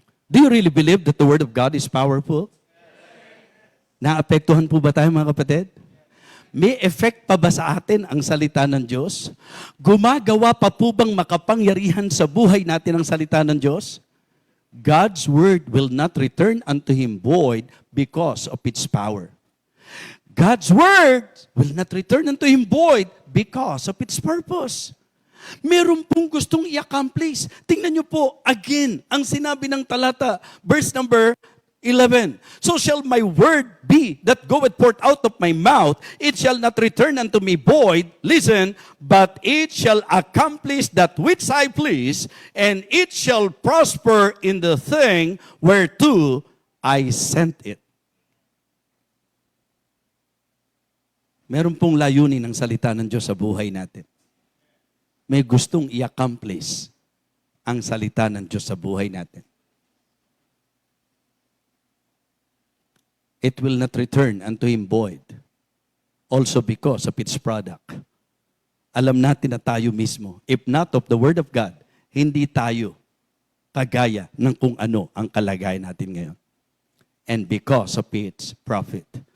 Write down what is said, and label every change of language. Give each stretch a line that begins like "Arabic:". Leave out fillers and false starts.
English: Do you really believe that the word of God is powerful?
Filipino: Naapektuhan po ba tayo, mga kapatid? May effect pa ba sa atin ang salita ng Diyos? Gumagawa pa po bang makapangyarihan sa buhay natin ang salita ng Diyos?
English: God's word will not return unto him void because of its power. God's word will not return unto him void because of its purpose.
Filipino: Meron pong gustong i-accomplish. Tingnan niyo po, again, ang sinabi ng talata, verse number 11.
English: So shall my word be that goeth forth out of my mouth, it shall not return unto me void, listen, but it shall accomplish that which I please, and it shall prosper in the thing whereto I sent it.
Filipino: Meron pong layunin ng salita ng Diyos sa buhay natin. May gustong i-accomplish ang salita ng Diyos sa buhay natin.
English: It will not return unto him void, also because of its product.
Filipino: Alam natin na tayo mismo,
English: if not of the Word of God,
Filipino: hindi tayo kagaya ng kung ano ang kalagayan natin ngayon.
English: And because of its profit.